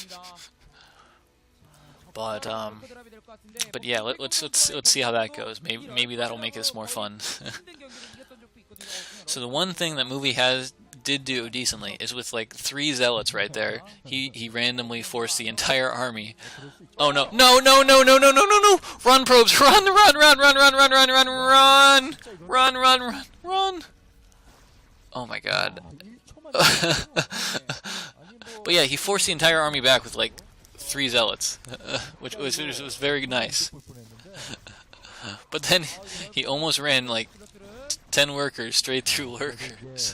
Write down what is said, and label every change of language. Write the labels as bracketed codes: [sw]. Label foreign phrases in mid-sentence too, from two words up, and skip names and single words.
[en] But yeah, let's see how that goes. Maybe that'll make this more fun. So the one thing that movie did do decently is with like 3 zealots right there. He randomly forced the entire army. Oh no! No! No! No! No! No! No! No! No! Run, probes! Run! Run! Run! Run! Run! Run! Run! Run! Run! Run! Run! Run! Run! Oh my God! But yeah, he forced the entire army back with like 3 zealots, which was very nice. But then he almost ran like 10 workers straight through lurkers.